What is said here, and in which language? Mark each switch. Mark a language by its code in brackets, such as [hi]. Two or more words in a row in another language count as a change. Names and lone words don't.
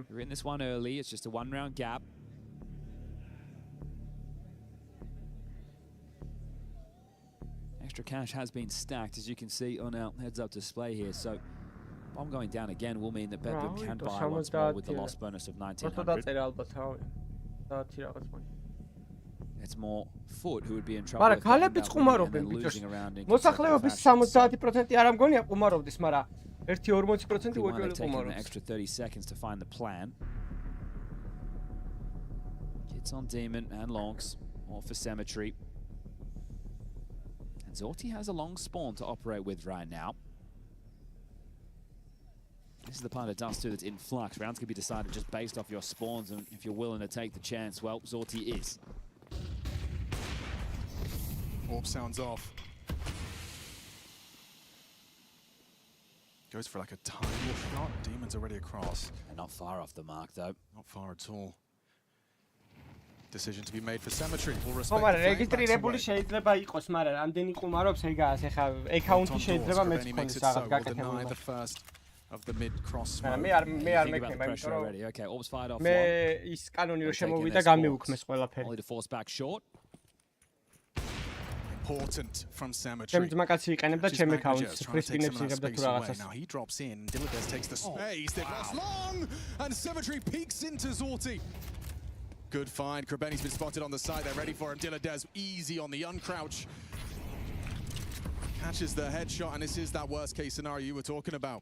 [en] We're in this one early, it's just a 1 round gap. Extra cash has been stacked, as you can see on our heads-up display here, so bomb going down again will mean that BetBoom can buy once more with the loss bonus of 1900. It's more Foot who would be in trouble. [ka] მაგრამ ქალებიც ყუმარობენ ბიჭოს. მოსახლეობის 70% არ ამგონია ყუმარობდეს, მაგრამ 1-40% უეჭველი ყუმარობს. [en] Extra 30 seconds to find the plan. Hits on Demon and Longs, all for Cemetery. And Zorti has a long spawn to operate with right now. This is the part of Dust 2 that's in flux. Rounds can be decided just based off your spawns, and if you're willing to take the chance, well, Zorti is. Orb sounds off. Goes for like a tiny shot. Demon's already across. And not far off the mark, though. Not far at all. Decision to be made for Cemetery. We'll respect the [ka] რეგისტრირებული შეიძლება იყოს, მაგრამ რამდენი ყუმარობს ეგაა, ეხლა აკაუნტი შეიძლება მეც ქონდეს რაღაც გაკეთებული. [en] The first of the mid cross. [ka] მე არ მექნება, იმიტომ რომ [en] Okay, Orb's fired off. [ka] მე ის კანონი რო შემოვიდა გამიუქმეს ყველაფერი. [en] Only to force back short. Important from Cemetery. [ka] ჩემ ძმაკაცი იყენებდა ჩემ აკაუნტს, ფრისპინებს იღებდა თუ რაღაცას. [en] Now he drops in. Diladez takes the space. They've lost Long, and Cemetery peeks into Zorti. Good find. Krebeni's been spotted on the side. They're ready for him. Diladez easy on the uncrouch. Catches the headshot, and this is that worst case scenario you were talking about.